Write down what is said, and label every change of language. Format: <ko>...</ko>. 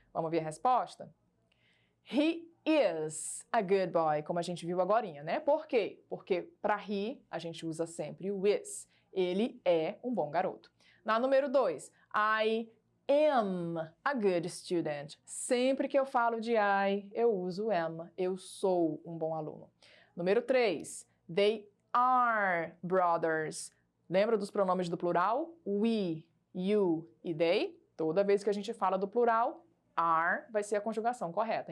<pt>Vamos ver a resposta?</pt> <en>He is a good boy,</en> <pt>como a gente viu agorinha, né? Por quê? Porque para he, a gente usa sempre o is. Ele é um bom garoto. Na número 2,</pt> <en>I am a good student.</en> <pt>Sempre que eu falo de I, eu uso am. Eu sou um bom aluno. Número 3,</pt> <en>they are brothers.</en> <pt>Lembra dos pronomes do plural? We, you e they. Toda vez que a gente fala do plural, are vai ser a conjugação correta.</pt>